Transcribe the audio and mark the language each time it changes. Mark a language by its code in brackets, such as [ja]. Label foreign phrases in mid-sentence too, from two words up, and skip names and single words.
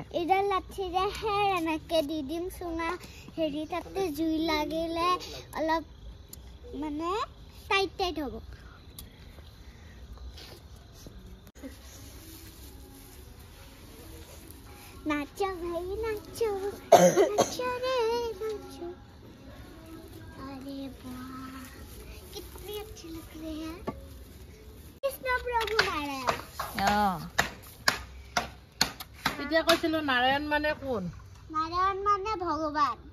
[as] হে এনেকে দি দিম চুঙা হেৰি তাতে জুই লাগিলে অলপ মানে টাইট টাইট হ'ব [hi] नाचो भाई नाचो नाचो रे नाचो अरे वाह कितने अच्छे लग रहे हैं कृष्ण प्रभु नारायण [as] এতিয়া কৈছিলো নাৰায়ণ মানে কোন [hi] नारायण माने भगवान